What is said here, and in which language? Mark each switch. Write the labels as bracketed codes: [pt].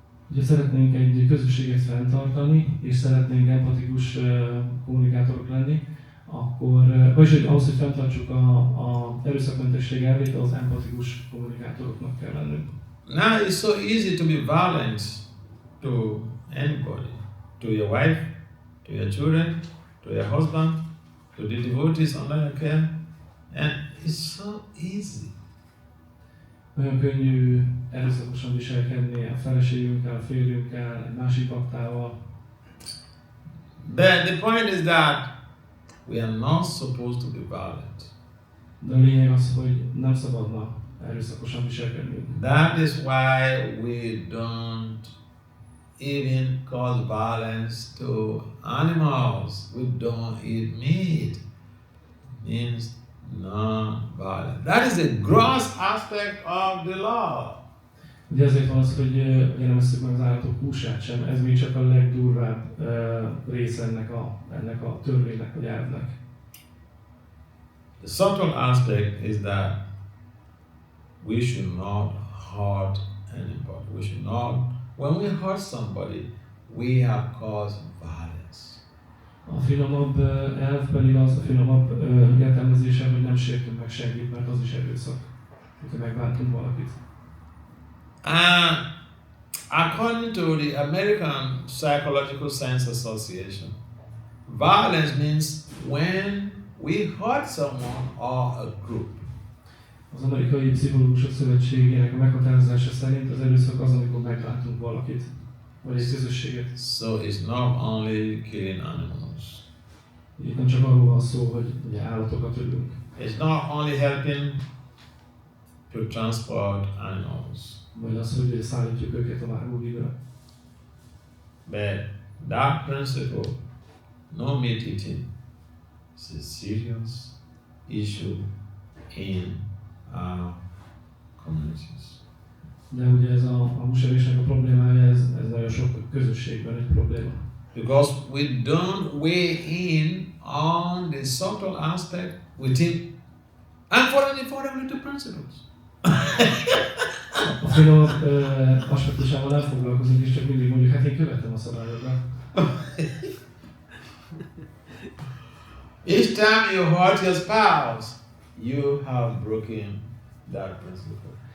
[hu] Ugye szeretnénk egy közösséget fenntartani, és szeretnénk empatikus kommunikátorok lenni, akkor, vagyis ahhoz, hogy fenntartsuk a erőszakmentesség elvét, az empatikus kommunikátoroknak kell lennünk. [en] Now it's so easy to be violent to anybody, to your wife, to your children, to your husband, to the devotees under your care, and it's so easy. [hu] Nagyon könnyű erőszakosan viselkedni a feleségünkkel, a férjünkkel, egy másik baktával. [en] But the point is that we are not supposed to be violent. [hu] De a lényeg az, hogy nem szabadna erőszakosan viselkednünk. [en] That is why we don't even cause violence to animals. We don't eat meat. Means non-violent. That is a gross aspect of the law. [hu] Ugye ezért van az, hogy nem eszük meg az állatok húsát sem, ez még csak a legdurvább része ennek a törvénynek, vagy elvnek. [en] The subtle aspect is that we should not hurt anybody. We should not, when we hurt somebody, we have caused violence. [hu] A finomabb elv pedig az, a finomabb értelmezése, hogy nem sértünk meg senkit, mert az is erőszak, hogyha megbántunk valakit. [en] According to the American Psychological Science Association, violence means when we hurt someone or a group. [hu] Az Amerikai Pszichológusok Szövetségének a meghatározása szerint az erőszak az, amikor megbántunk valakit, vagy egy közösséget. [en] So it's not only killing animals. [hu] Itt nem csak arról van szó, hogy ugye állatokat ölünk. [en] It's not only helping to transport animals. [hu] Vagy az, hogy szállítjuk őket a vágóhídra. [en] But that principle, no meat eating, is a serious issue in our communities. [hu] De ugye ez a húsevésnek a problémája, ez nagyon sok közösségben egy probléma. [en] Because we don't weigh in on the subtle aspect within and following the fundamental principles. [hu] A finom aspektusával nem foglalkozunk, és csak mindig mondjuk, hát én követem a szabályokat. [en] Each time you hurt your spouse, you have broken that principle.